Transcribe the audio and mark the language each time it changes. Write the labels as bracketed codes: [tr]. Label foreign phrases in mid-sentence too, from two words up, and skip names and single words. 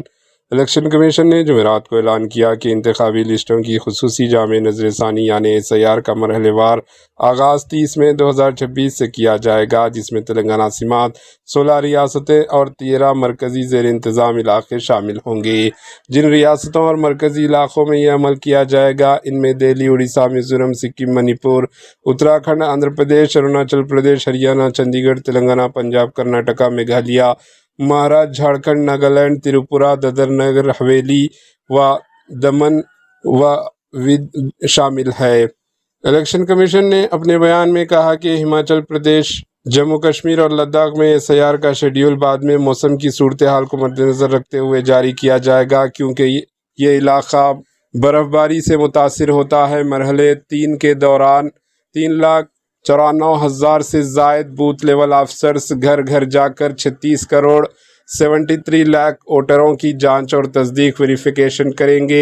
[en] election commission [ur] نے جمعرات کو اعلان کیا کہ انتخابی لسٹوں کی خصوصی جامع نظر ثانی یعنی SIR کا مرحلے وار آغاز 30 مئی 2026 سے کیا جائے گا، جس میں تلنگانہ سمیت 16 ریاستیں اور 13 مرکزی زیر انتظام علاقے شامل ہوں گے۔ جن ریاستوں اور مرکزی علاقوں میں یہ عمل کیا جائے گا، ان میں دہلی، اڑیسہ، میزورم، سکم، منی پور، اتراکھنڈ، آندھرا پردیش، اروناچل پردیش، ہریانہ، چندی گڑھ، تلنگانہ، پنجاب، کرناٹکا، میگھالیہ، مہاراشٹر، جھارکھنڈ، ناگالینڈ، تریپورہ، دادر نگر حویلی و دمن و دیو شامل ہے۔ [en] election commission [ur] نے اپنے بیان میں کہا کہ ہماچل پردیش، جموں کشمیر اور لداخ میں SIR کا شیڈول بعد میں موسم کی صورتحال کو مد نظر رکھتے ہوئے جاری کیا جائے گا، کیونکہ یہ علاقہ برف باری سے متاثر ہوتا ہے۔ مرحلے 3 کے دوران 3,94,000 سے زائد [en] booth level officers [ur] گھر گھر جا کر 36 کروڑ 73 لاکھ ووٹروں کی جانچ اور تصدیق ویریفیکیشن کریں گے۔